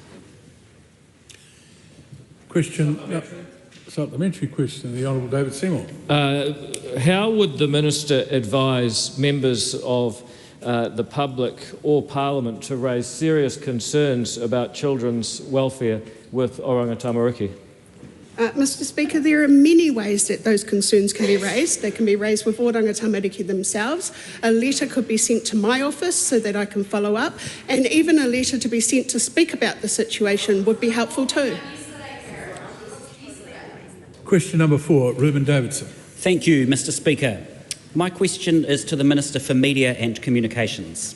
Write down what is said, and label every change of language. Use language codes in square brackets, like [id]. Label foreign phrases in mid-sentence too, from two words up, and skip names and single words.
[en] Supplementary question, the Honourable David Seymour. How would the Minister advise members of the public or Parliament to raise serious concerns about children's welfare with oranga tamariki? Mr. Speaker, there are many ways that those concerns can be raised. They can be raised with oranga tamariki themselves. A letter could be sent to my office so that I can follow up, and even a letter to be sent to speak about the situation would be helpful too. Question number 4, Reuben Davidson. Thank you, Mr. Speaker. My question is to the Minister for Media and Communications.